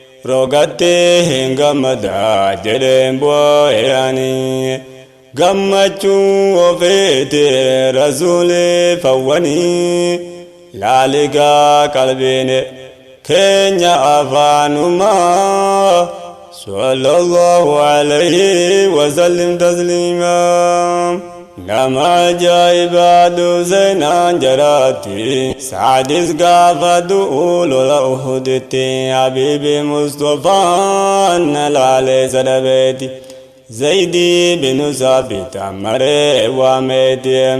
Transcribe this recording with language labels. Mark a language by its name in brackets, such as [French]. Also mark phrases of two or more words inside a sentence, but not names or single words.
[Oromo] Rogatti hin gammada jedheen bu'ee ani. Gammachuu ofiiti rasuuli fawwanii. Laaligaa qalbiin keenya afaanumaa. [Arabic] صلى الله عليه وسلم تسليما. [Oromo] Nama ajaa'ibaa duuseenaan jaraatti. Saadis gaafa du'u lola Uhuditti. Habiibi Mustafaan na laalee sadabeeti. Zaydi binu Saabit ammaree waameeti.